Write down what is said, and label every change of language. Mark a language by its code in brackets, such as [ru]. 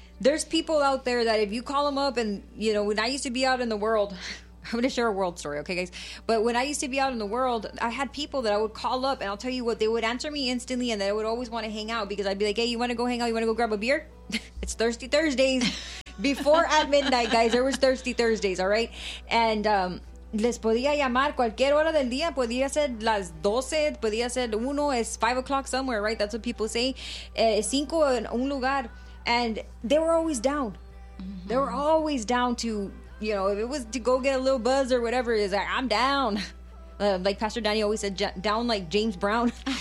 [en] There's people out there that if you call them up and, you know, when I used to be out in the world, I'm going to share a world story. Okay, guys. But when I used to be out in the world, I had people that I would call up and I'll tell you what, they would answer me instantly and that I would always want to hang out because I'd be like, hey, you want to go hang out? You want to go grab a beer? It's Thirsty Thursdays. Before at midnight, guys, there was Thirsty Thursdays. All right. [es] And, les podía llamar cualquier hora del día, podía ser las 12, podía ser uno, [en] it's 5 o'clock somewhere, right? That's what people say. [es] Cinco en un lugar. [en] And they were always down. Mm-hmm. They were always down to, you know, if it was to go get a little buzz or whatever, it's like, I'm down. Like Pastor Danny always said, down like James Brown.